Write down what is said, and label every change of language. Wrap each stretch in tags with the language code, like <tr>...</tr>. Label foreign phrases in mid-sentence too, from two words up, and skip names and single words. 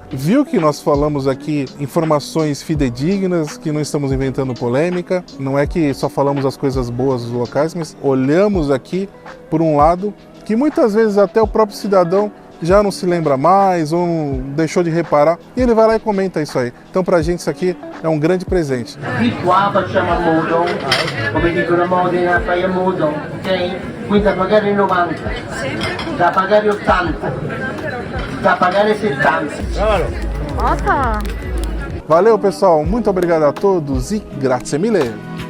<pt>Viu que nós falamos aqui informações fidedignas, que não estamos inventando polêmica. Não é que só falamos as coisas boas dos locais, mas olhamos aqui por um lado que muitas vezes até o próprio cidadão já não se lembra mais ou deixou de reparar, e ele vai lá e comenta isso aí. Então pra gente isso aqui é um grande presente.</pt> <it>Di qua facciamo a modo, come dicono a Modena, fai a modo, ok? Quindi da pagare 90, da pagare 80, da pagare 70.</it> <pt>Nossa! Valeu, pessoal, muito obrigado a todos e</pt> <it>grazie mille!</it>